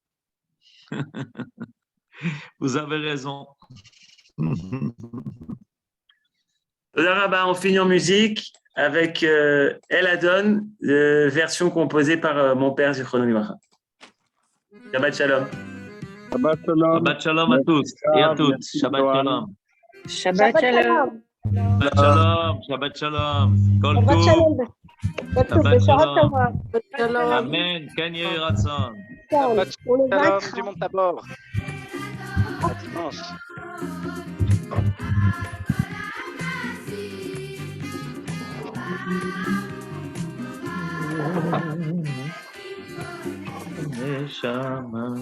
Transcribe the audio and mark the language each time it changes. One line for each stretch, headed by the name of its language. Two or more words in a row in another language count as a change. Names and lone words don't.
French: Vous avez raison. On finit en musique avec El Adon, version composée par mon père
Hebrew: זכרונו לברכה. שבת שלום. שבת שלום. שבת שלום
French: à tous et à toutes.
Hebrew: שבת שלום. שבת שלום. שבת שלום שבת שלום כל Shabbat Tov. Shalom. שבת שלום. Shalom. אמן כן יהי רצון. Shabbat
French: On le
Hebrew: Shalom
French: vaincra. du monde d'abord. À dimanche.
Hebrew: Neshama.